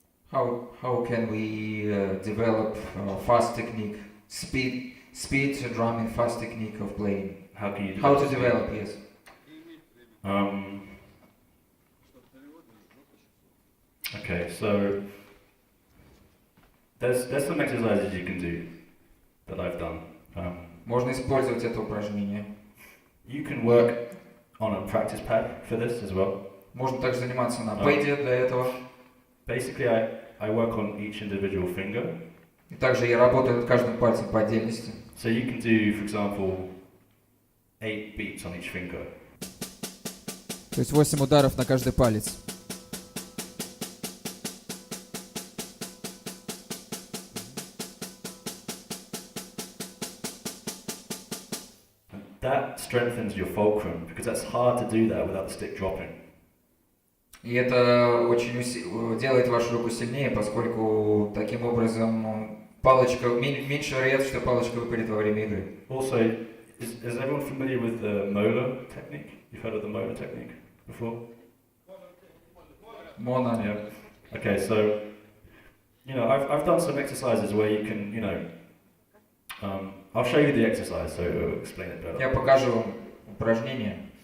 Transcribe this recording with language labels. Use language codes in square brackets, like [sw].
[en] How can we develop fast technique, speed drumming, fast technique of playing? How can you How to develop? Yes. Okay, so there's some exercises you can do that I've done. [ru] Можно использовать это упражнение. [en] You can work on a practice pad for this as well. [ru] Можно также заниматься на пэде для этого. [en] Basically, I work on each individual finger. [ru] И также я работаю над каждым пальцем по отдельности. [en] So you can do, for example, 8 beats on each finger. [ru] То есть 8 ударов на каждый палец. [en] That strengthens your fulcrum because that's hard to do that without the stick dropping. [ru] И это очень делает вашу руку сильнее, поскольку таким образом палочка, меньше вероятность, что палочка выпадет во время игры. [en] Also, is everyone familiar with the molar technique? You've heard of the molar technique before? [ru] Моно. [en] Yeah. Okay, so, I've done some exercises where you can, I'll show you the exercise so it'll explain it better. [ru] Я покажу вам упражнение.